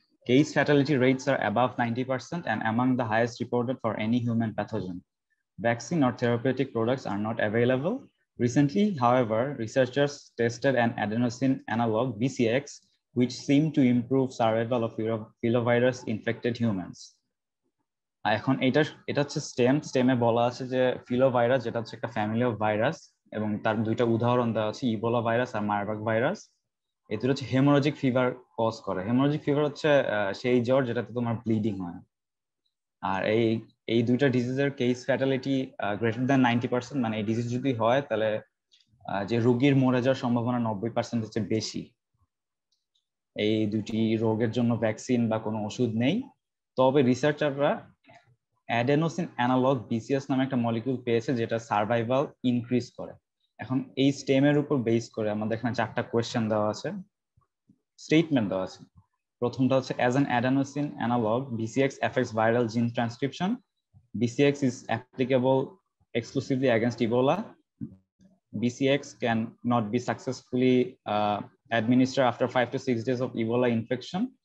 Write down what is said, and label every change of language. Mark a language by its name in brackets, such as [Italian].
[English] Case fatality rates are above 90% and among the highest reported for any human pathogen. Vaccine or therapeutic products are not available. Recently, however, researchers tested an adenosine analog BCX, which seemed to improve survival of filovirus infected humans. [Bangla] এখন এটা হচ্ছে স্টেমে বলা আছে যে ফিলোভাইরাস, যেটা হচ্ছে একটা family of virus, এবং তার দুইটা উদাহরণ দেওয়া আছে, ইবোলা ভাইরাস আর মারবার্গ ভাইরাস। এই দুটো হচ্ছে হেমোরোজিক ফিভার কজ করে। হেমোরোজিক ফিভার হচ্ছে সেই জ্বর যেটাতে তোমার ব্লিডিং হয়। আর এই দুইটা ডিজিজের কেস ফ্যাটালিটি গ্রেটার দ্যান 90%, মানে এই ডিজিজ যদি হয় তাহলে যে রোগীর মরে যাওয়ার সম্ভাবনা 90% হচ্ছে বেশি। এই দুটি রোগের জন্য ভ্যাকসিন বা কোনো ওষুধ নেই, তবে রিসার্চাররা অ্যাডেনোসিন অ্যানালগ বিসিএস নামে একটা মলিকিউল পেয়েছে যেটা সার্ভাইভাল ইনক্রিজ করে। এখন এই স্টেমের উপর বেস করে আমাদের এখানে 4টা কোয়েশ্চেন দেওয়া আছে, স্টেটমেন্ট দেওয়া আছে। প্রথমটা হচ্ছে [English] As an adenosine analog BCX effects viral gene transcription. BCX is applicable exclusively against Ebola. BCX can not be successfully administered after 5 to 6 days of Ebola infection.